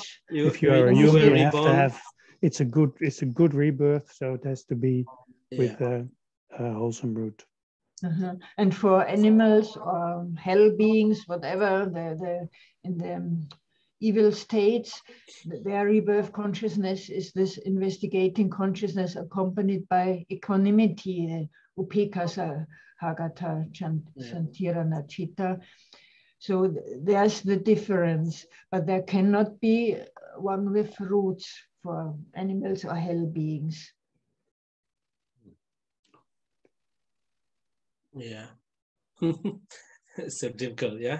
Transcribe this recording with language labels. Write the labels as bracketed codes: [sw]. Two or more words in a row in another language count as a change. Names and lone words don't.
[en] if you are a human, you have to have. It's a good rebirth, so it has to be with a wholesome root. And for animals or hell beings, whatever, in the evil states, their rebirth consciousness is this investigating consciousness accompanied by equanimity, [pi] upekasa hagata santirana chitta. [en] So there's the difference, but there cannot be one with roots for animals or hell beings. Yeah. So difficult, yeah?